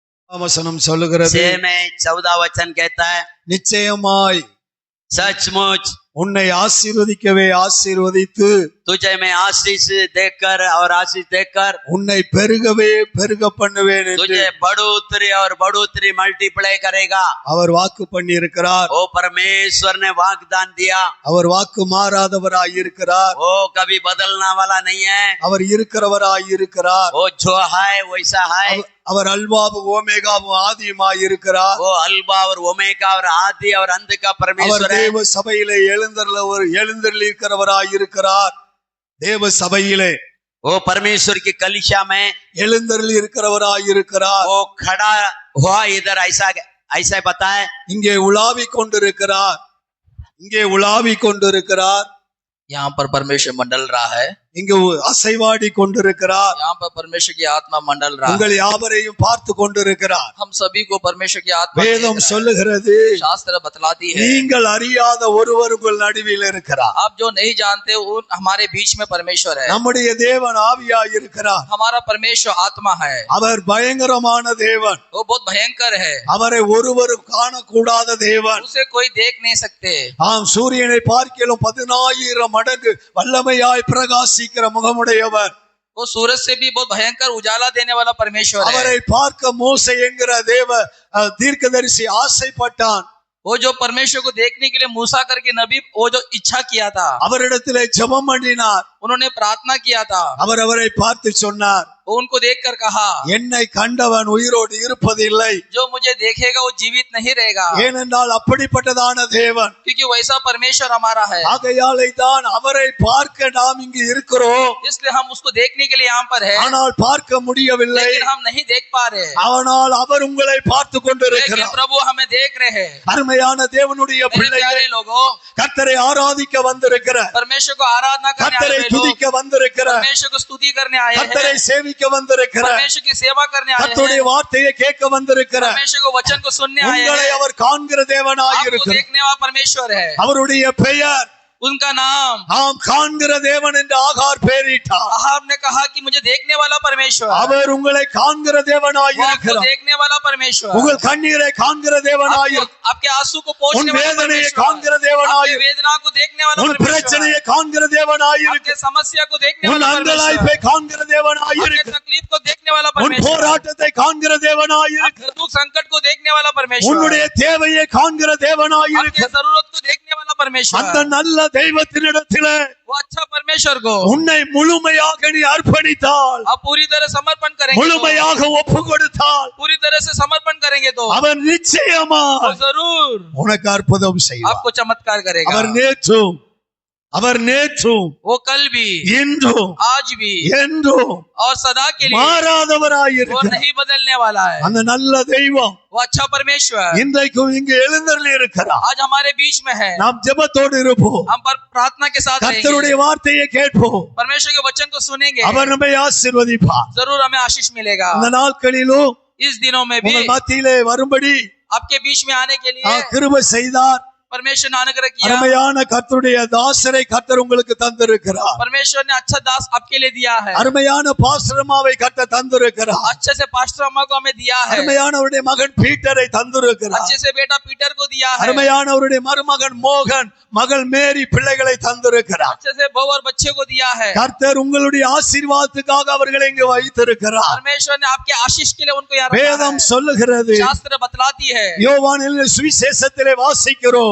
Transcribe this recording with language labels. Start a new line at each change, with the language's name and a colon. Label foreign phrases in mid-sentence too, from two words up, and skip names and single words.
Tamil: वचन சொல்லுகிறது
Hindi: 6 में 14 वचन कहता है,
Tamil: நிச்சயமாய்
Hindi: सचमुच
Tamil: உன்னை ஆசீர்வதிக்கவே ஆசீர்வதித்து
Hindi: तुझे मैं आशीष देकर और आशीष देकर
Tamil: உன்னை பெருகவே பெருக பண்ணுவேன் என்று
Hindi: तुझे बढ़ोतरी और बढ़ोतरी मल्टीप्लाई करेगा।
Tamil: அவர் வாக்கு பண்ணி இருக்கிறார்.
Hindi: ओ परमेश्वर ने वाग्दान दिया,
Tamil: அவர் வாக்கு மாறாதவராய் இருக்கிறார்.
Hindi: वो कभी बदलने वाला नहीं है,
Tamil: அவர் இருக்கிறவராய் இருக்கிறார்.
Hindi: वो जो है वैसा है,
Tamil: அவர் அல்பாவும் ஓமேகாவும் ஆதியுமாய் இருக்கிறார்.
Hindi: वो अल्बा और ओमेगा और आदि और अंत का
Tamil: அவர்
Hindi: परमेश्वर है।
Tamil: தேவ சபையிலே எழுந்தருளி இருக்கிறவராய் இருக்கிறார். தேவ சபையிலே
Hindi: वो परमेश्वर की कलीसिया में
Tamil: எழுந்தருளி இருக்கிறவராய் இருக்கிறார்.
Hindi: वो खड़ा हुआ इधर ऐसा ऐसा पता है,
Tamil: இங்கே உலாவிக் கொண்டிருக்கிறார். இங்கே உலாவிக் கொண்டிருக்கிறார்.
Hindi: यहाँ पर परमेश्वर मंडल रहा है,
Tamil: இங்கு அசைவாடி கொண்டிருக்கிறார்.
Hindi: यहाँ पर परमेश्वर की आत्मा मंडल रहा है,
Tamil: உங்கள் யாவரையும் பார்த்து கொண்டிருக்கிறார்.
Hindi: हम सभी को परमेश्वर की आत्मा देख
Tamil: வேதம்
Hindi: रहा है।
Tamil: சொல்லுகிறது,
Hindi: शास्त्र बतलाती है,
Tamil: நீங்கள் அறியாத ஒருவர் உங்கள் நடுவில் இருக்கிறார்.
Hindi: आप जो नहीं जानते वो हमारे बीच में परमेश्वर है।
Tamil: நம்முடைய தேவன் ஆவியாய் இருக்கிறார்.
Hindi: हमारा परमेश्वर आत्मा है,
Tamil: அவர் பயங்கரமான தேவன்.
Hindi: वो बहुत भयंकर है,
Tamil: அவரை ஒருவரும் காணக்கூடாத தேவன்.
Hindi: उसे कोई देख नहीं सकते।
Tamil: ஆம், சூரியனை பார்க்கிலும் 10,000 மடங்கு வல்லமையாய் பிரகாசிக்கிற முகமுடையவர்.
Hindi: वो सूरज से भी बहुत भयंकर उजाला देने वाला परमेश्वर है।
Tamil: அவரை பார்க்க மோசே என்கிற தேவ தீர்க்கதரிசி ஆசைப்பட்டான்.
Hindi: वो जो परमेश्वर को देखने के लिए मूसा करके नबी वो जो इच्छा किया था,
Tamil: அவரிடத்திலே ஜெபம் பண்ணினார்.
Hindi: उन्होंने प्रार्थना किया था,
Tamil: அவர் அவரை பார்த்து சொன்னார்,
Hindi: वो उनको देखकर कहा,
Tamil: என்னை கண்டவன் உயிரோடு இருப்பதில்லை.
Hindi: जो मुझे देखेगा वो जीवित नहीं रहेगा,
Tamil: ஏனென்றால் அப்படிப்பட்டதான தேவன்.
Hindi: क्योंकि वैसा परमेश्वर हमारा है।
Tamil: ஆகையாலே தான் அவரை பார்க்க நாம் இங்கு இருக்கிறோம்.
Hindi: इसलिए हम उसको देखने के लिए यहाँ पर है,
Tamil: ஆனால் பார்க்க முடியவில்லை.
Hindi: लेकिन हम नहीं देख पा रहे।
Tamil: ஆனால் அவர் உங்களை பார்த்து
Hindi: लेकिन
Tamil: கொண்டிருக்கிறார்.
Hindi: प्रभु हमें देख रहे हैं।
Tamil: அருமையான தேவனுடைய
Hindi: मेरे
Tamil: பிள்ளைகளே,
Hindi: प्यारे लोगों,
Tamil: கர்த்தரை ஆராதிக்க வந்திருக்கிற,
Hindi: परमेश्वर को आराधना करने आए
Tamil: கர்த்தரை
Hindi: हुए लोग,
Tamil: துதிக்க வந்திருக்கிற,
Hindi: परमेश्वर को स्तुति करने आए हैं,
Tamil: கர்த்தரை சேவிக்க வந்திருக்கிற,
Hindi: परमेश्वर की सेवा करने आए
Tamil: கர்த்தருடைய
Hindi: हैं,
Tamil: வார்த்தையை கேட்க வந்திருக்கிற,
Hindi: परमेश्वर को वचन को सुनने आए
Tamil: உங்களை
Hindi: हैं।
Tamil: அவர் காண்கிற தேவனாய்
Hindi: आपको
Tamil: இருக்கிறார்.
Hindi: देखने वाला परमेश्वर है,
Tamil: அவருடைய பெயர்
Hindi: उनका नाम
Tamil: ஆம் காண்கிற தேவன் என்று ஆகார் பெயரிட்டார்.
Hindi: अहाब ने कहा कि मुझे देखने वाला परमेश्वर,
Tamil: அவர் உங்களை காண்கிற தேவனாய்
Hindi: वो आपको
Tamil: இருக்கிறார்.
Hindi: देखने वाला परमेश्वर,
Tamil: உங்கள் கண்ணீரை காண்கிற தேவனாய் இருக்கிறார்.
Hindi: आपके आंसू को
Tamil: உன்
Hindi: पोंछने वाला
Tamil: வேதனையை
Hindi: परमेश्वर,
Tamil: காண்கிற தேவனாய்
Hindi: आपके
Tamil: இருக்கிறார்.
Hindi: वेदना को देखने वाला
Tamil: உன்
Hindi: परमेश्वर,
Tamil: பிரச்சனையை காண்கிற தேவனாய்
Hindi: आपके
Tamil: இருக்கிறார்.
Hindi: समस्या को देखने
Tamil: உன்
Hindi: वाला
Tamil: அங்கலாய்ப்பை
Hindi: परमेश्वर,
Tamil: காண்கிற தேவனாய்
Hindi: आपके
Tamil: இருக்கிறார்.
Hindi: तकलीफ को देखने वाला
Tamil: உன்
Hindi: परमेश्वर,
Tamil: போராட்டத்தை காண்கிற தேவனாய் இருக்கிறார்.
Hindi: आपके दुख संकट को देखने वाला परमेश्वर,
Tamil: உன்னுடைய தேவையை காண்கிற தேவனாய்
Hindi: आपके
Tamil: இருக்கிறார்.
Hindi: जरूरत को देखने वाला
Tamil: அந்த
Hindi: परमेश्वर,
Tamil: நல்ல தெய்வத்தினிடத்திலே
Hindi: वो अच्छा परमेश्वर को
Tamil: உன்னை முழுமையாக நீ அர்ப்பணித்தால்,
Hindi: आप पूरी तरह समर्पण करेंगे,
Tamil: முழுமையாக ஒப்பு கொடுத்தால்,
Hindi: पूरी तरह से समर्पण करेंगे तो
Tamil: அவர் நிச்சயமா
Hindi: वो जरूर
Tamil: உனக்கு அற்புதம் செய்வார்.
Hindi: आपको चमत्कार करेगा।
Tamil: அவர் நேற்றும்
Hindi: वो कल भी,
Tamil: இன்றும்
Hindi: आज भी
Tamil: என்றும்
Hindi: और सदा के लिए
Tamil: மாறாதவராய்
Hindi: वो
Tamil: இருக்கிறார்.
Hindi: नहीं बदलने वाला है।
Tamil: அந்த நல்ல தெய்வம்
Hindi: वो अच्छा परमेश्वर
Tamil: இன்றைக்கும் இங்கு எழுந்தருளி இருக்கிறார்.
Hindi: आज हमारे बीच में है।
Tamil: நாம் ஜெபத்தோடு இருப்போம்.
Hindi: हम पर प्रार्थना के साथ
Tamil: கர்த்தருடைய
Hindi: रहेंगे,
Tamil: வார்த்தையை கேட்போம்.
Hindi: परमेश्वर के वचन को सुनेंगे,
Tamil: அவர் நம்மை ஆசீர்வதிப்பார்.
Hindi: जरूर हमें आशीष मिलेगा।
Tamil: இந்த நாட்களிலும்
Hindi: इस दिनों में भी
Tamil: உங்கள் மத்தியிலே வரும்படி
Hindi: आपके बीच में आने के लिए
Tamil: கிருபை செய்தார்.
Hindi: परमेश्वर ने अनुग्रह किया।
Tamil: அருமையான கர்த்தருடைய தாசரை கர்த்தர் உங்களுக்கு தந்திருக்கிறார்.
Hindi: परमेश्वर ने अच्छा दास आपके लिए दिया है।
Tamil: அருமையான பாஸ்டர்மாவை கர்த்தர் தந்திருக்கிறார்.
Hindi: अच्छे से पास्टर अम्मा को हमें दिया है।
Tamil: அருமையானவருடைய மகன் பீட்டரை தந்திருக்கிறார்.
Hindi: अच्छे से बेटा पीटर को दिया है।
Tamil: அருமையானவருடைய மருமகன் மோகன், மகள் மேரி பிள்ளைகளை தந்திருக்கிறார்.
Hindi: अच्छे से बहू और बच्चे को दिया है।
Tamil: கர்த்தர் உங்களுடைய ஆசீர்வாதத்துக்காக அவர்களை இங்கு வைத்திருக்கிறார்.
Hindi: परमेश्वर ने आपके आशीष के लिए उनको यहाँ रखा
Tamil: வேதம்
Hindi: है।
Tamil: சொல்லுகிறது,
Hindi: शास्त्र बतलाती है,
Tamil: யோவானின் சுவிசேஷத்திலே வாசிக்கிறோம்,